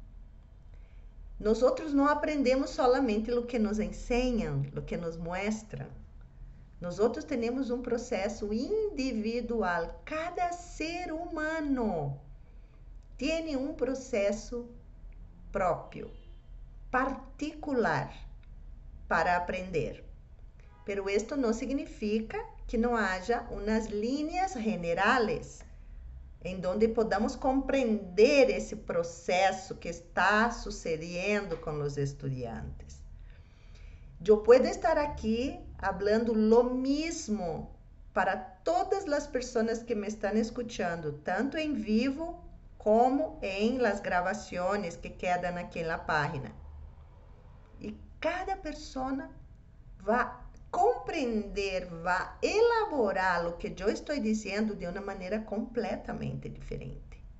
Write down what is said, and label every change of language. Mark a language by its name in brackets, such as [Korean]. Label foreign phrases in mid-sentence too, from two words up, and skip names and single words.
[Portuguese] Nós não aprendemos solamente o que nos ensinam, o que nos mostram. Nós temos um processo individual. Cada ser humano tem um processo próprio, particular, para aprender. [Spanish] Pero esto [Portuguese] não significa que não haja umas linhas generales em [Spanish] donde podamos [Portuguese] compreender esse processo que está sucedendo com os estudantes. Eu posso estar aqui falando [Spanish] lo mismo [Portuguese] para todas as pessoas que me estão escutando, tanto em vivo como em las gravações que quedam aqui na página. E cada pessoa vai compreender, vai elaborar o que eu estou dizendo de uma maneira completamente diferente.